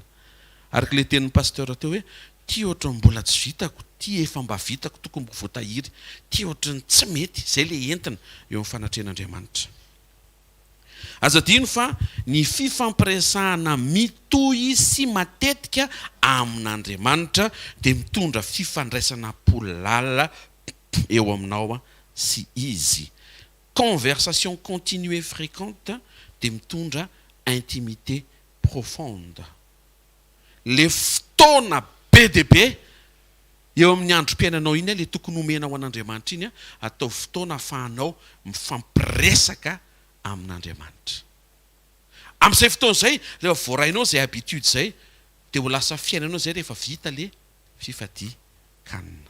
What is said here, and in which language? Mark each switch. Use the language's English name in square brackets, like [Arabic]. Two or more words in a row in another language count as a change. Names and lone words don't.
[Malagasy] Araka le tenin'ny pasteur teo hoe ty ohatra mbola tsy vitako, ty efa mba vitako tokony voatahiry, ty ohatra ny tsy mety, zay le entina eo amin'ny fanatrehan'Andriamanitra. Aza dino fa ny fifampiresahana mitohy sy matetika amin'Andriamanitra dia mitondra fifandraisana polalala eo aminao sy izy. [French] Conversation continue et fréquente [Malagasy] dia mitondra [French] intimité profonde. [Malagasy] Le fotoana be dia be eo amin'ny androm-piainanao iny le tokony omenao an'Andriamanitra iny atao fotoana ahafahanao mifampiresaka amin'Andriamanitra. Amin'izay fotoana izay rehefa voarainao zay habitude zay dia ho lasa fiainanao zay rehefa vita le fifadikanana.